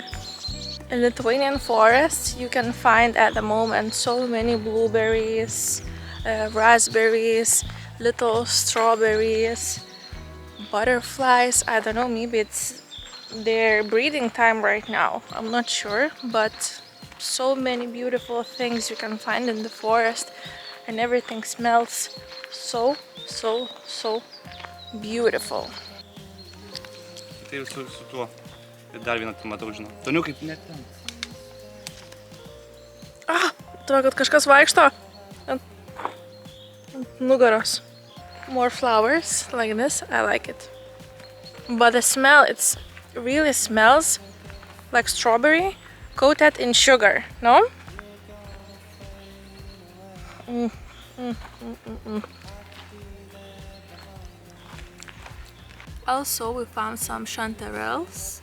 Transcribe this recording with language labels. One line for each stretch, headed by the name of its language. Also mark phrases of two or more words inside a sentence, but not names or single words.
English: In Lithuanian forests you can find at the moment so many blueberries, raspberries, little strawberries, butterflies. I don't know, maybe it's their breeding time right now, I'm not sure, but so many beautiful things you can find in the forest, and everything smells so beautiful.
Lithuanian: Tai su tuo. Ir dar vieną tu matau, žinau. Toniukai, net ten. Atrodo, kad kažkas vaikšto ant nugaros.
English: More flowers like this, I like it. But the smell, it really smells like strawberry coated in sugar, no? Also, we found some chanterelles.